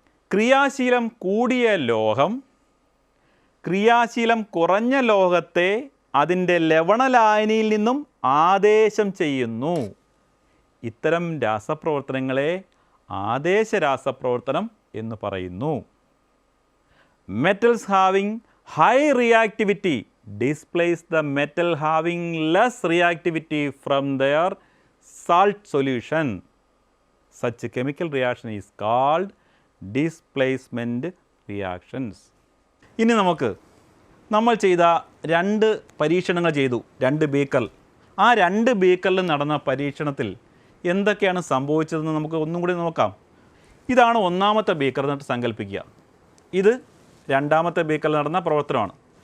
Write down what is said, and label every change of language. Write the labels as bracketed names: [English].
[Malayalam] ക്രിയാശീലം കൂടിയ ലോഹം ക്രിയാശീലം കുറഞ്ഞ ലോഹത്തെ അതിൻ്റെ ലവണലായനിയിൽ നിന്നും ആദേശം ചെയ്യുന്നു. ഇത്തരം രാസപ്രവർത്തനങ്ങളെ ആദേശ രാസപ്രവർത്തനം എന്ന് പറയുന്നു. [English] Metals having high reactivity displace the metal having less reactivity from their salt solution. Such chemical reaction is called displacement reactions. [Malayalam] ഇനി നമ്മൾ ചെയ്ത 2 പരീക്ഷണങ്ങൾ ചെയ്തു. 2 ബീക്കർ. ആ 2 ബീക്കറിൽ നടന്ന പരീക്ഷണത്തിൽ എന്തൊക്കെയാണ് സംഭവിച്ചതെന്ന് നമുക്ക് ഒന്നും കൂടി നോക്കാം. ഇതാണ് ഒന്നാമത്തെ ബീക്കർ എന്നിട്ട് സങ്കല്പിക്കുക. ഇത് രണ്ടാമത്തെ ബീക്കറിൽ നടന്ന പ്രവർത്തനമാണ്.